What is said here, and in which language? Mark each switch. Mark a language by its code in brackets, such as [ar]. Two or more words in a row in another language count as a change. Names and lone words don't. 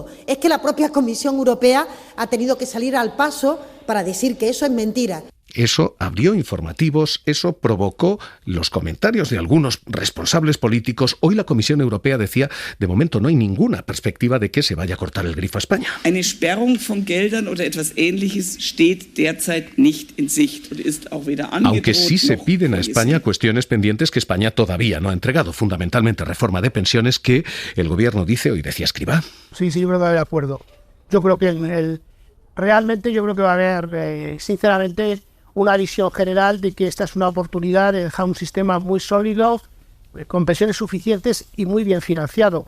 [es] Es que la propia Comisión Europea ha tenido que salir al paso para decir que eso es mentira. Eso abrió informativos, eso provocó los comentarios de algunos responsables políticos. Hoy la Comisión Europea decía, de momento no hay ninguna perspectiva de que se vaya a cortar el grifo a España. [de] Eine Sperrung von Geldern oder etwas Ähnliches steht derzeit nicht in Sicht und ist auch weder angedroht. [es] Aunque sí se piden a España cuestiones pendientes que España todavía no ha entregado, fundamentalmente reforma de pensiones que el gobierno dice, hoy decía Escrivá. Sí, yo creo que de acuerdo. Yo creo que realmente yo creo que va a haber, sinceramente, una visión general de que esta es una oportunidad de dejar un sistema muy sólido, con pensiones suficientes y muy bien financiado.